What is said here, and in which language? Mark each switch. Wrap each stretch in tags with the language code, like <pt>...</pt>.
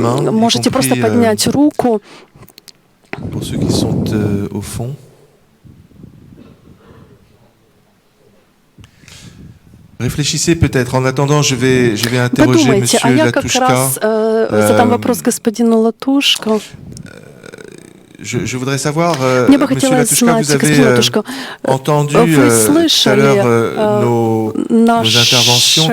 <ru>Можете просто поднять руку.</ru> <fr>Pour ceux qui sont au fond. Réfléchissez peut-être. En attendant, je vais interroger Monsieur Latouchka.</fr> <ru>Задам вопрос господину Латушко.</ru> <fr>Je voudrais savoir, Monsieur Latouchka, vous avez entendu tout à l'heure nos interventions.</fr>